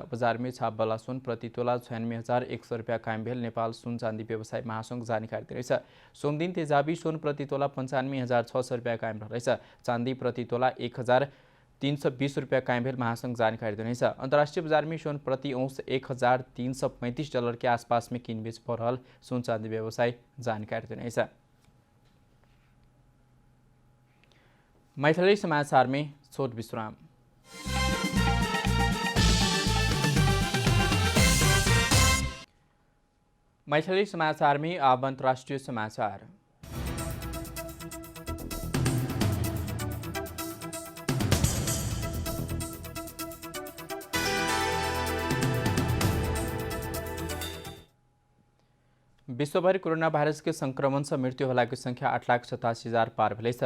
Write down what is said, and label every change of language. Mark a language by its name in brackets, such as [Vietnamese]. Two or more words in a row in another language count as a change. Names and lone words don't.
[Maithili] बाजार में छाप वाला सोन प्रति तोला 96,100 रुपया कायम भेल नेपाल सुन चांदी व्यवसाय महासंघ जानकारी दिँदै छ। सोमदिन तेजाबी सोन प्रति तोला 95,600 रुपया कायम रहलै छ। चांदी प्रति तोला 1,320 रुपया कायम भेल महासंघ जानकारी दिँदै छ। अन्तर्राष्ट्रिय बाजार में सोन प्रति औंस $1,335 के आसपास में किनबेच भ रहल सोन चांदी व्यवसाय जानकारी दिँदै छ। मैथिली समाचार में छोट विश्राम। मैथिली समाचार में अब अंतर्राष्ट्रीय समाचार। विश्वभर कोरोना भाइरस के संक्रमण से मृत्यु होला की संख्या 8,87,000 पार भेलै छ।